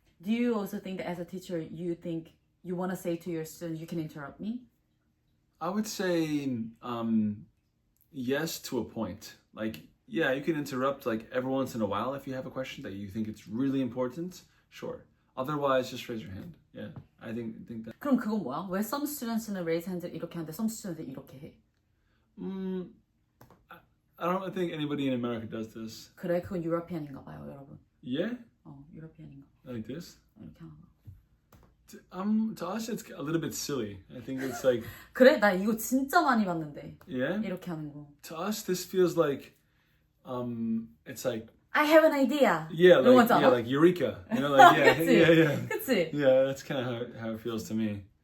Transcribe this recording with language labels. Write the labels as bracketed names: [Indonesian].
[English] Do you also think that as a teacher, you think you want to say to your students, you can interrupt me? I would say yes to a point. Like, yeah, you can interrupt like every once in a while if you have a question that you think it's really important. Sure. Otherwise, just raise your hand. Yeah, I think that. [Korean] 그럼 그건 뭐야? 왜 [English] some students [Korean] 는 [English] raise hand [Korean] 이렇게 하는데 [English] some students [Korean] 는 이렇게 해? [English] I don't think anybody in America does this. [Korean] 그래, 그건 유러피안인가 봐요, 여러분. [English] Yeah? [Korean] 유러피안인가. [English] Like this? [Korean] 이렇게 하는 거. [English] To us, it's a little bit silly. I think it's like. [Korean] 그래, 나 이거 진짜 많이 봤는데. [English] Yeah. [Korean] 이렇게 하는 거. [English] To us, this feels like, it's like. I have an idea. Yeah, like eureka. Like yeah, yeah. [Korean] 그치? [English] Yeah, that's kind of how it feels to me.